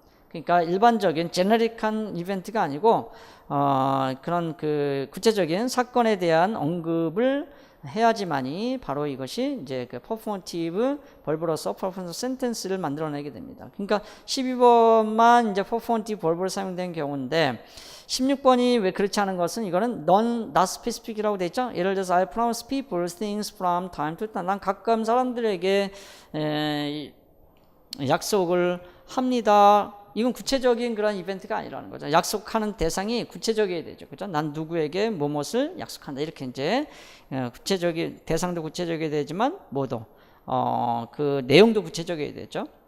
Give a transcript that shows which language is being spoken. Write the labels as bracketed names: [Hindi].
[Korean] 그러니까 일반적인 제너릭한 이벤트가 아니고 그런 그 구체적인 사건에 대한 언급을 해야지만이 바로 이것이 이제 그 performative verb로서 performative sentence를 만들어내게 됩니다. 그러니까 12번만 이제 performative verb로 사용된 경우인데 16번이 왜 그렇지 않은 것은 이거는 not specific이라고 돼 있죠. [English] 예를 들어서 I promise people things from time to time. [Korean] 난 가끔 사람들에게 약속을 합니다. 이건 구체적인 그런 이벤트가 아니라는 거죠. 약속하는 대상이 구체적이어야 되죠. 그죠? 난 누구에게 무엇을 약속한다. 이렇게 이제 구체적인 대상도 구체적이어야 되지만 뭐도 그 내용도 구체적이어야 되죠.